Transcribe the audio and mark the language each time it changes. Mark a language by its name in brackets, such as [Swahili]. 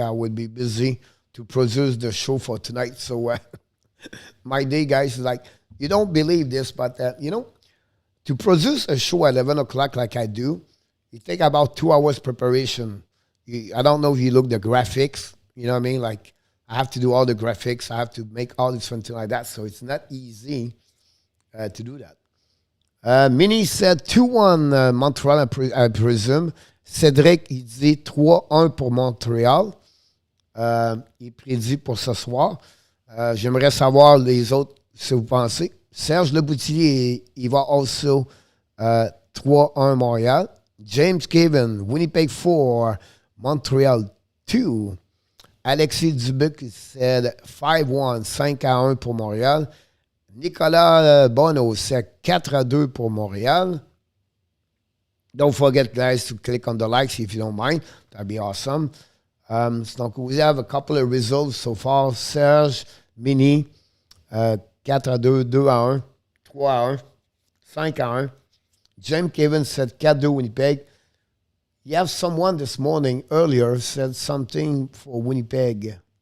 [English] I would be busy to produce the show for tonight. So my day, guys, is like, you don't believe this, but, to produce a show at 11 o'clock like I do, it takes about 2 hours preparation. I don't know if you look the graphics, you know what I mean? Like, I have to do all the graphics. I have to make all this something like that. So it's not easy to do that. Mini said 2-1 Montreal, I presume. [French] Cédric, il dit 3-1 pour Montréal. Il prédit pour ce soir. J'aimerais savoir les autres, si vous pensez. Serge Leboutillier, il va also 3-1 Montréal. [English] James Caven, Winnipeg 4, Montreal 2. Alexis Dubuc said 5-1, 5-1 [French] pour Montréal. [English] Nicolas Bono said 4-2 [French] pour Montréal. [English] Don't forget, guys, to click on the likes if you don't mind. That'd be awesome. Donc, we have a couple of results so far. Serge, Mini, 4-2, 2-1, 3-1, 5-1. James Caven said 4-2 Winnipeg. You have someone this morning earlier said something for Winnipeg.